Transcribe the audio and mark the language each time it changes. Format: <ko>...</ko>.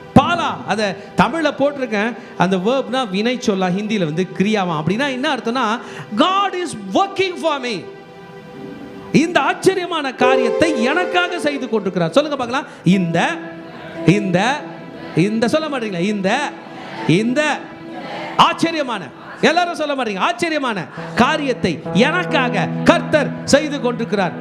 <ta>பாலா அதை தமிழில் போட்டிருக்கேன். அந்த வேர்ப்னா வினை சொல்லா, ஹிந்தியில் வந்து கிரியாவாம். அப்படின்னா என்ன அர்த்தம்னா,</ta> <en>God is working for me.</en> <ta>இந்த ஆச்சரியமான காரியத்தை எனக்காக செய்து கொண்டிருக்கிறார். சொல்லுங்க பார்க்கலாம். இந்த இந்த இந்த சொல்ல மாட்டீங்களா? இந்த இந்த ஆச்சரியமான, எல்லாரும் சொல்ல மாட்டீங்க, ஆச்சரியமான காரியத்தை எனக்காக கர்த்தர் செய்து கொண்டிருக்கிறார்.</ta>